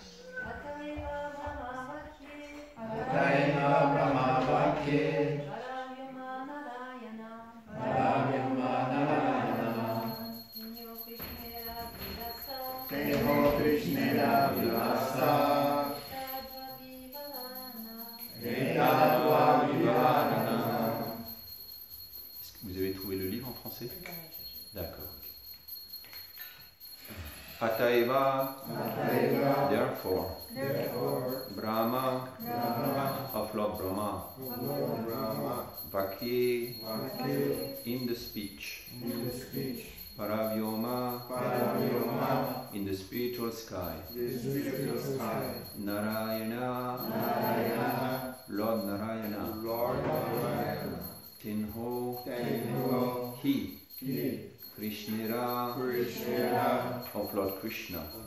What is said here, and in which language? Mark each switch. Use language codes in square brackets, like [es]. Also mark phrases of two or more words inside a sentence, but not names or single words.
[bn] অতএব ব্রহ্মবাক্যে পরব্যোম নারায়ণ দেব কৃষ্ণের বিলাস এতত্ত্ব বিবরণ. [fr] Est-ce que vous avez trouvé le livre en français? D'accord. [en] Ataiva, therefore, Brahma, of Lord Brahma, Vakye, in the speech, Paravyoma, in the spiritual sky, Narayana, Lord Narayana, Tenho, he, Krishnera, of Lord Krishna,